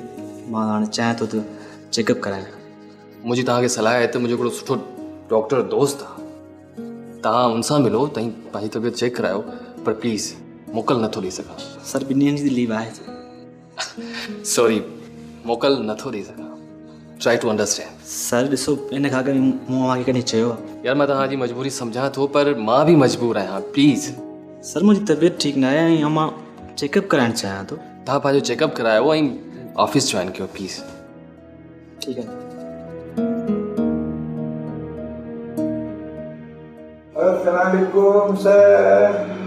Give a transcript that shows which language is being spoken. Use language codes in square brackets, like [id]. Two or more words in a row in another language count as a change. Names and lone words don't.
[sd] मां हाणे चाहियां थो त चेकअप करायां। मुंहिंजी तव्हांखे सलाह आहे त मुंहिंजो हिकिड़ो सुठो डॉक्टर दोस्त आहे, तव्हां हुन सां मिलो, तव्हीं पंहिंजी तबियत चेक करायो, पर प्लीज़ मोकल नथो ॾेई सघां। सर 2 ॾींहंनि जी लीव आहे। सॉरी, मोकल नथो ॾेई सघां। [en] try to understand. [sd] सर ॾिसो, इन खां अॻु मूं तव्हांखे कॾहिं चयो आहे? यार मां तव्हांजी मजबूरी सम्झां थो, पर मां बि मजबूर आहियां, प्लीज़। सर मुंहिंजी तबियत ठीकु न आहे ऐं मां चेकअप कराइणु चाहियां थो। तव्हां पंहिंजो चेकअप करायो ऐं ऑफिस जॉइन कयो प्लीज़। ठीकु आहे। अस्सलामुअलैकुम सर।